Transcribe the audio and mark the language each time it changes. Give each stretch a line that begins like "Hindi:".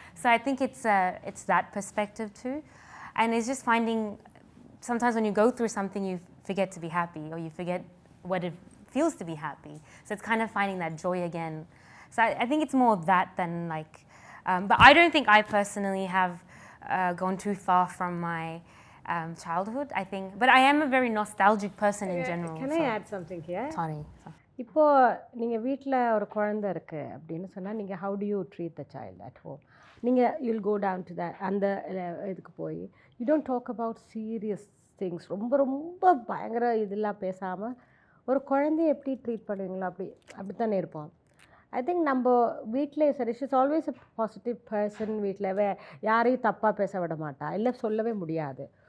English: So I think it's that perspective too. And it's just finding, sometimes when you go through something, you forget to be happy, or you forget what it feels to be happy. So it's kind of finding that joy again. So I think it's more that than, like, but I don't think I personally have gone too far from my childhood, I think. But I am a very nostalgic person in general. Can I add something here? Sorry.
Tamil: இப்போ நீங்கள் வீட்டில் ஒரு குழந்தை இருக்குது அப்படின்னு சொன்னால், நீங்கள்
English: how do you treat the child at home? நீங்கள் you'll go down to that,
Tamil: அந்த இதுக்கு போய்
English: you don't talk about serious things.
Tamil: ரொம்ப ரொம்ப பயங்கர இதெல்லாம் பேசாமல் ஒரு குழந்தைய எப்படி ட்ரீட் பண்ணுவீங்களோ அப்படி தானே இருப்போம். ஐ திங்க் நம்ம வீட்டிலே சரி,
English: She's always a positive person.
Tamil: வீட்டில் யாரையும் தப்பாக பேச விட மாட்டா, இல்லை சொல்லவே முடியாது.